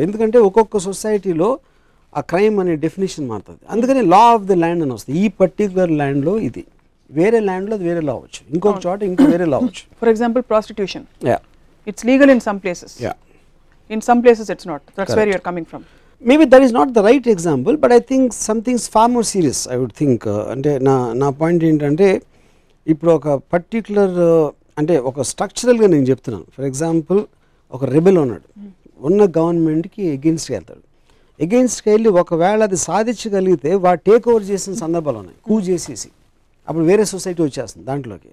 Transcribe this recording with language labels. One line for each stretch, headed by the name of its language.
Telugu: ఎందుకంటే ఒక్కొక్క సొసైటీలో ఆ క్రైమ్ అనే డెఫినేషన్ మారుతుంది. అందుకని
English: law of the land
Telugu: అని వస్తుంది. ఈ పర్టికులర్ ల్యాండ్లో ఇది, వేరే ల్యాండ్లో అది వేరే లా అవచ్చు, ఇంకొక చోట ఇంకో వేరే లా అవచ్చు.
English: For example prostitution, it's legal in some places, in some places it's not. That's where you are coming from. Maybe that is not the right example, but I think something is far more serious, I would think.
Telugu: అంటే నా point ఏంటంటే, ఇప్పుడు ఒక particular అంటే ఒక స్ట్రక్చరల్గా నేను చెప్తున్నాను.
English: for example
Telugu: ఒక రెబెల్ ఉన్నాడు, ఉన్న గవర్నమెంట్కి ఎగెయిన్స్ట్కి వెళ్తాడు. ఎగెయిన్స్ట్కి వెళ్ళి ఒకవేళ అది సాధించగలిగితే వాడు టేక్ ఓవర్ చేసిన సందర్భాలు ఉన్నాయి, కూ చేసేసి అప్పుడు వేరే సొసైటీ వచ్చేస్తుంది దాంట్లోకి.